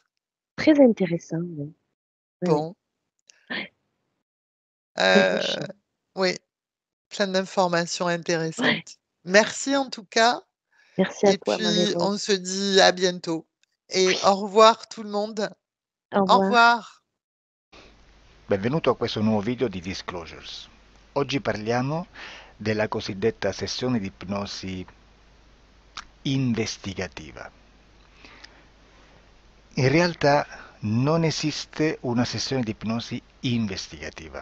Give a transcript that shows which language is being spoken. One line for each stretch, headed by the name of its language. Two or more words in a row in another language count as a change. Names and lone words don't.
French: très intéressant, oui. Oui, Bon, très heu, riche. oui, plein d'informations Ouais. intéressantes. Merci en tout cas Merci à et toi, puis Marie-Rose. on se dit à bientôt et Oui, au revoir tout le monde. au Au revoir. revoir.
Italian: Benvenuto a questo nuovo video di Disclosures. Oggi parliamo della cosiddetta sessione di ipnosi investigativa. In realtà non esiste una sessione di ipnosi investigativa.